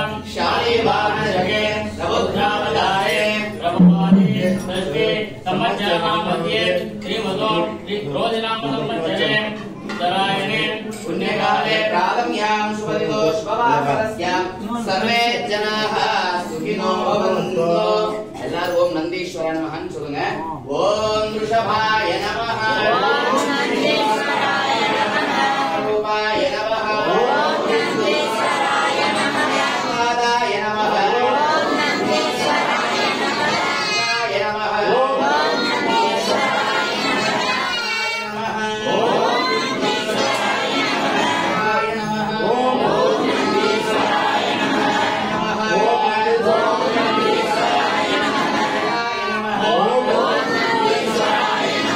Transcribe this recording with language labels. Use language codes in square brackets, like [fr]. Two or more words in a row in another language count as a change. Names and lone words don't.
[sa] शालिवाहनजगे प्रबुद्धावतारे प्रभुवादे सृष्टि संवत्सराणां मध्ये श्रीमतो रोहिणाम संवत्सरे उत्तरायणे पुण्यकाले प्रारम्यां शुभदिनो शुभवासरस्यां सर्वे जनाः सुखिनो भवन्तु [ta] எல்லாரும் ஓம் நந்தீஸ்வராய நமஹன்னு சொல்லுங்க [sa] ஓம் ऋषभाय नमः ओम् नन्दीश्वराय नमः रूपाय नमः ओम् नन्दीश्वराय नमः पादाय नमः ओम् नन्दीश्वराय नमः नमः ओम् नन्दीश्वराय नमः ओम् नन्दीश्वराय नमः ओम् नन्दीश्वराय नमः ओम् नन्दीश्वराय नमः ओम् नन्दीश्वराय